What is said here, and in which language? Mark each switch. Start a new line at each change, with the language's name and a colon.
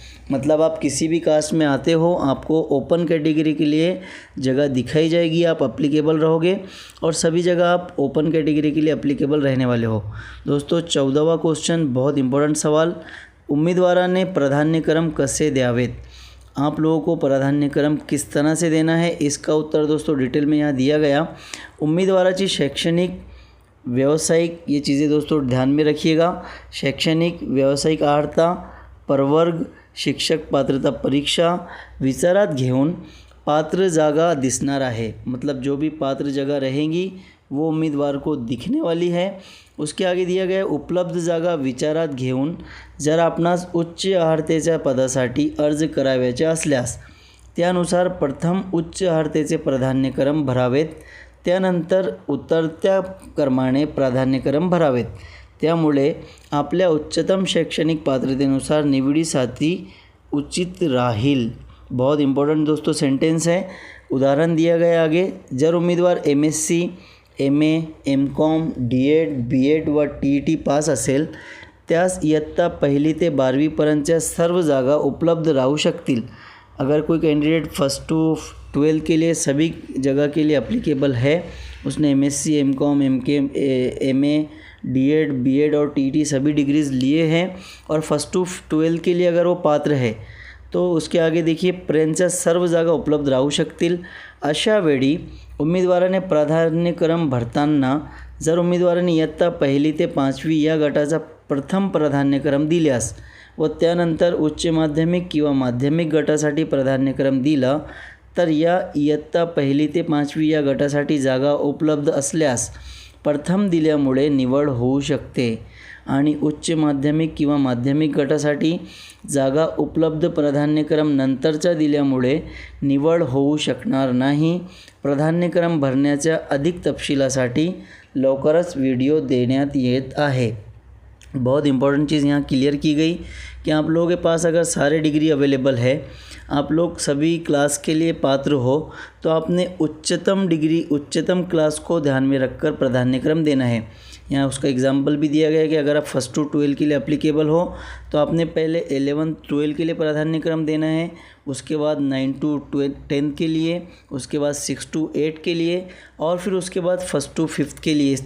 Hindi: मतलब आप किसी भी कास्ट में आते हो, आपको ओपन कैटेगरी के लिए जगह दिखाई जाएगी, आप अप्लीकेबल रहोगे और सभी जगह आप ओपन कैटेगरी के लिए अप्लीकेबल रहने वाले हो। दोस्तों 14वां क्वेश्चन बहुत इंपॉर्टेंट सवाल,
Marathi: उम्मीदवाराने प्राधान्यक्रम कसे द्यावेत?
Hindi: आप लोगों को प्राधान्यक्रम किस तरह से देना है, इसका उत्तर दोस्तों डिटेल में यहाँ दिया गया।
Marathi: उम्मीदवाराची शैक्षणिक, व्यावसायिक,
Hindi: ये चीज़ें दोस्तों ध्यान में रखिएगा।
Marathi: शैक्षणिक, व्यावसायिक अर्हता, प्रवर्ग, शिक्षक पात्रता परीक्षा विचारात घेऊन पात्र जागा दिसणार आहे।
Hindi: मतलब जो भी पात्र जगह रहेंगी वो उम्मीदवार को दिखने वाली है। उसके आगे दिया गया
Marathi: उपलब्ध जागा विचारात घेऊन जर आपणास उच्च अर्हतेच्या पदासाठी अर्ज करावयाचे असल्यास त्यानुसार प्रथम उच्च अर्हतेचे प्राधान्यक्रम भरावेत, त्यानंतर उतरत्या क्रमाने प्राधान्यक्रम भरावेत। त्यामुळे आपल्या उच्चतम शैक्षणिक पात्रतेनुसार निवडीसाठी उचित राहील।
Hindi: बहुत इंपॉर्टेंट दोस्तों सेंटेंस है। उदाहरण दिया गया आगे,
Marathi: जर उम्मीदवार MSc, MA, MCOM, DED, BEd व TET पास असेल त्यास इयत्ता 1ली ते 12वीपर्यंतच्या सर्व जागा उपलब्ध राहू शकतील।
Hindi: अगर कोई कैंडिडेट फर्स्ट टू 12 के लिए सभी जगह के लिए एप्लीकेबल है, उसने MSc, MCom, MK, MA, D.Ed, B.Ed और TT सभी डिग्रीज़ लिए हैं और फर्स्ट टू 12 के लिए अगर वो पात्र है तो उसके आगे देखिए,
Marathi: पर्यंतच्या सर्व जागा उपलब्ध राहू शकतील. अशा वेळी उमेदवाराने प्राधान्यक्रम भरताना जर उमेदवाराने इयत्ता 1ली ते 5वी या गटाचा प्रथम प्राधान्यक्रम दिल्यास व त्यानंतर उच्च माध्यमिक किंवा माध्यमिक गटासाठी प्राधान्यक्रम दिला तर या इयत्ता 1ली ते 5वी या गटासाठी जागा उपलब्ध असल्यास प्रथम दिल्यामुळे निवड होऊ शकते आणि उच्च माध्यमिक किंवा माध्यमिक गटासाठी जागा उपलब्ध प्राधान्यक्रम नंतरचा दिल्यामुळे निवड होऊ शकणार नाही. प्राधान्यक्रम भरण्याच्या अधिक तपशीलासाठी लवकरच वीडियो देण्यात येत आहे.
Hindi: बहुत इम्पोर्टेंट चीज़ यहाँ क्लियर की गई कि आप लोगों के पास अगर सारे डिग्री अवेलेबल है, आप लोग सभी क्लास के लिए पात्र हो, तो आपने उच्चतम डिग्री उच्चतम क्लास को ध्यान में रखकर प्राधान्यक्रम देना है. यहाँ उसका एग्जाम्पल भी दिया गया है कि अगर आप फर्स्ट टू 12 के लिए एप्लीकेबल हो तो आपने पहले 11 12 के लिए प्राधान्यक्रम देना है, उसके बाद 9 टू 10 के लिए, उसके बाद 6 टू 8 के लिए और फिर उसके बाद फर्स्ट टू 5th के लिए.